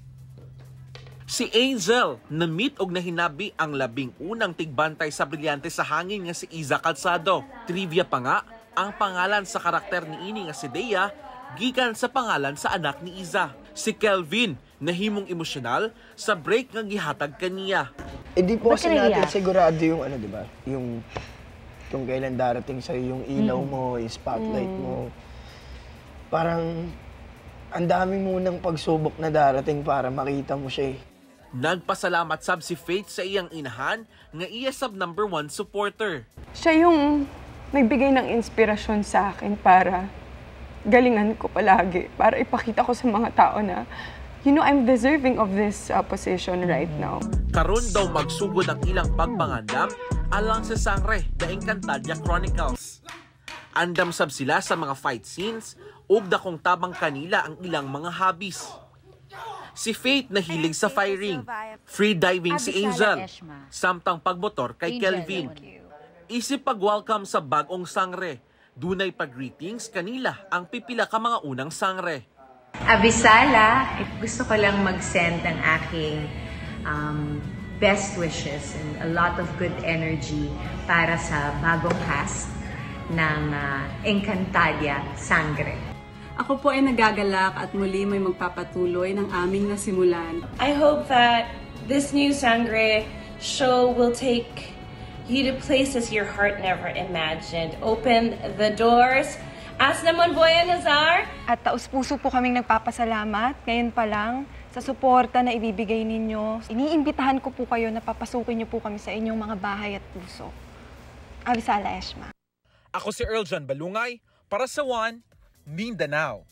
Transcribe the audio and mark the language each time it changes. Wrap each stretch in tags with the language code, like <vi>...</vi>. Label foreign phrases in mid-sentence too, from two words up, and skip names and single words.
<ceb>Si Angel, na-meet og nahinabi ang labing unang tigbantay sa Brilyante sa Hangin nga si Iza Calzado. Trivia pa nga, ang pangalan sa karakter ni ini nga si Dea, gikan sa pangalan sa anak ni Iza. Si Kelvin, nahimong emosyonal sa break nga gihatag kaniya.</ceb> <tl>Di po kasi natin sigurado yung ano, di ba? Yung kung kailan darating sa'yo yung ilaw mo, yung spotlight mo. Parang ang dami munang pagsubok na darating para makita mo siya eh.</tl> <ceb>Nagpasalamat sab si Faith sa iyang inahan nga iya sab #1 supporter.</ceb> <tl>Siya yung nagbigay ng inspirasyon sa akin para galingan ko palagi, para ipakita ko sa mga tao na,</tl> <en>I'm deserving of this position right now.</en> <ceb>Karon daw magsugod ang ilang pagpangandam alang sa Sangre, The Encantadia Chronicles. Andam sab sila sa mga</ceb> <en>fight scenes</en> <ceb>ug dakong tabang kanila ang ilang mga hobbies. Si Faith nahilig sa firing, free diving si Angel, samtang pagmotor kay Kelvin. Isip pag-welcome sa bagong sangre, dunay pag-greetings kanila ang pipila ka mga unang sangre.</ceb> <tl>Abisala, gusto ko lang mag-send ng aking</tl> <en>best wishes and a lot of good energy</en> <tl>para sa bagong cast ng Encantadia Sangre. Ako po ay nagagalak at muli may magpapatuloy ng aming nasimulan.</tl> <en>I hope that this new Sangre show will take you to places your heart never imagined. Open the doors. As naman Boya Nazar.</en> <tl>At taus-puso po kaming nagpapasalamat ngayon pa lang sa suporta na ibibigay ninyo. Iniimbitahan ko po kayo na papasukin niyo po kami sa inyong mga bahay at puso. Abisala Eshma.</tl> <ceb>Ako si Earl John Balungay para sa One Mindanao.</ceb>